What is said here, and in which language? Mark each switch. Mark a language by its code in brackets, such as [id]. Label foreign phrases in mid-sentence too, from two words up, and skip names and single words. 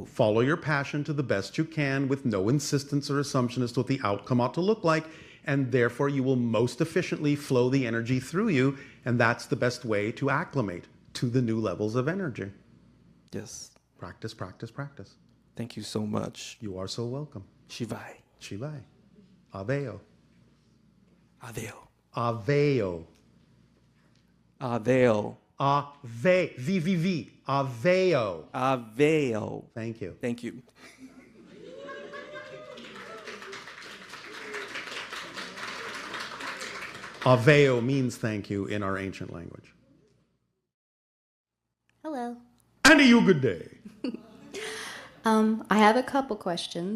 [en] Follow your passion to the best you can with no insistence or assumption as to what the outcome ought to look like, and therefore you will most efficiently flow the energy through you, and that's the best way to acclimate to the new levels of energy. Yes. Practice, practice, practice. Thank you so much. You are so welcome. Shivai. Shivai. Aveo. Aveo. Aveo. Aveo. Ave. V. Aveo. Aveo. Thank you. Thank you. Aveo means thank you in our ancient language. Hello. And a you good day. I have a couple questions.